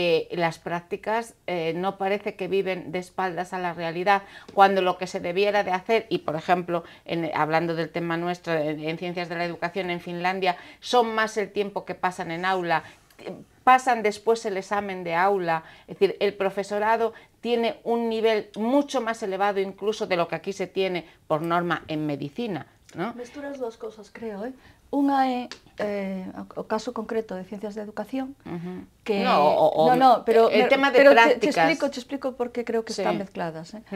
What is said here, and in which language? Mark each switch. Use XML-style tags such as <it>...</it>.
<es>las prácticas no parece que viven de espaldas a la realidad, cuando lo que se debiera de hacer, y por ejemplo, hablando del tema nuestro, en ciencias de la educación en Finlandia, son más el tiempo que pasan en aula, pasan después el examen de aula, es decir, el profesorado tiene un nivel mucho más elevado incluso de lo que aquí se tiene por norma en medicina, ¿no?</es> <gl>Mesturas dúas cousas, creo, Unha é o caso concreto de ciencias de educación, que...</gl> <es>pero el tema de prácticas... Te explico porque creo que están mezcladas.</es>